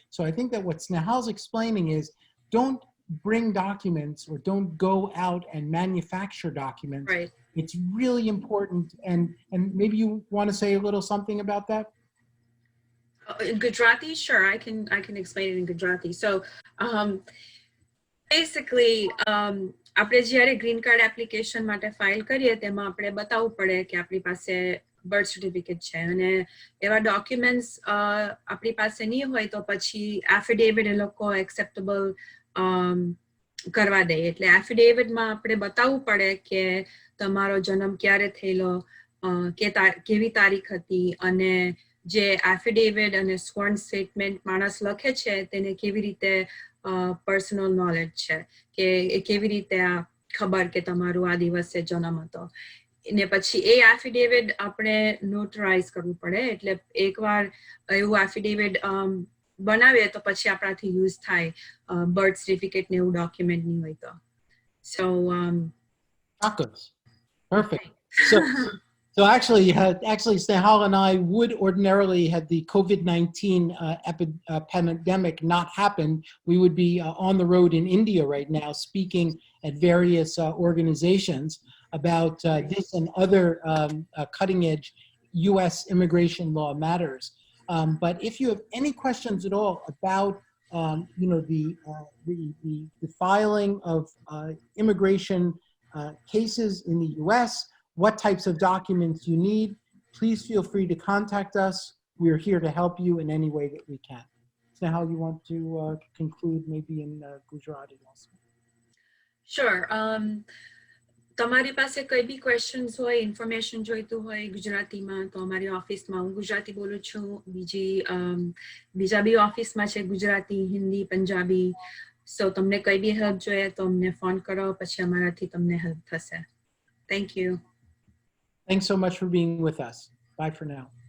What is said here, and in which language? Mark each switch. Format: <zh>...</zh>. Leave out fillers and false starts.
<en>So I think that what Snehal's explaining is don't bring documents or don't go out and manufacture documents. Right. It's really important. And maybe you want to say a little something about that? In Gujarati, sure, I can explain it in Gujarati. So basically,</en> <gu>આપણે જ્યારે green card application માટે file કરીએ તેમાં આપણે બતાવવું પડે કે આપણી પાસે બર્થ સર્ટિફિકેટ છે અને એવા ડોક્યુમેન્ટ્સ આપણી પાસે નહીં હોય તો પછી એફિડેવિટ એ લોકો એક્સેપ્ટેબલ કરવા દે. એટલે એફિડેવિટમાં આપણે બતાવવું પડે કે તમારો જન્મ ક્યારે થયેલો, કેવી તારીખ હતી અને જે એફિડેવિટ અને સ્વર્ણ સ્ટેટમેન્ટ માણસ લખે છે તેને કેવી રીતે પર્સનલ નોલેજ છે કે કેવી રીતે આ ખબર કે તમારું આ દિવસે જન્મ હતો. ને પછી એ એફિડેવિટ આપણે નોટરાઇઝ કરવું પડે. એટલે એકવાર એવું એફિડેવિટ બનાવીએ તો પછી આપણાથી યુઝ થાય બર્થ સર્ટિફિકેટ ને એવું ડોક્યુમેન્ટ નહીં હોય તો.</gu> <en>So perfect. So actually, Snehal and I would ordinarily, had the COVID-19 pandemic not happened, we would be on the road in India right now speaking at various organizations about this and other cutting-edge U.S. immigration law matters. But if you have any questions at all about the filing of immigration cases in the U.S., what types of documents you need, please feel free to contact us. We're here to help you in any way that we can. Snehal, you want to conclude maybe in Gujarati also? Sure.</en> <gu>તમારી પાસે કઈ બી questions હોય, information જોઈતું હોય ગુજરાતીમાં તો અમારી ઓફિસમાં, હું ગુજરાતી બોલું છું, બીજા બી ઓફિસમાં છે ગુજરાતી, હિન્દી, પંજાબી. સો તમને કઈ બી હેલ્પ જોઈએ તો અમને ફોન કરો, પછી અમારાથી તમને હેલ્પ થશે.</gu> <en>Thank you. Thanks so much for being with us. Bye for now.</en>